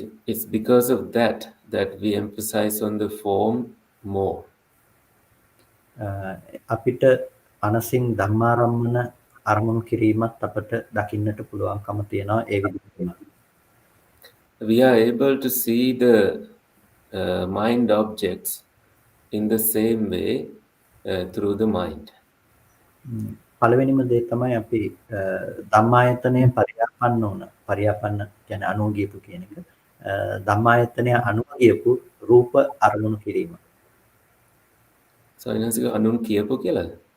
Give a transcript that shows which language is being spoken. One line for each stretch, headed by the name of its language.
English: It's because of that we emphasize on the form more.
Sinhala: අපිට අනසින් ධම්මාරම්මන අරමුණු කිරීමත් අපට දකින්නට පුළුවන්කම තියෙනවා ඒ විදිහටම.
English: We are able to see the mind objects in the same way through the mind.
Sinhala: පළවෙනිම දේ තමයි අපි ධම්මායතනය පරියාපන්න කියන්නේ අනුව ගියපු කියන එක. ධම්මායතනය අනුව ගියපු රූප අරමුණු කිරීම. සයින්සික අනුන් කියපු කියලාද?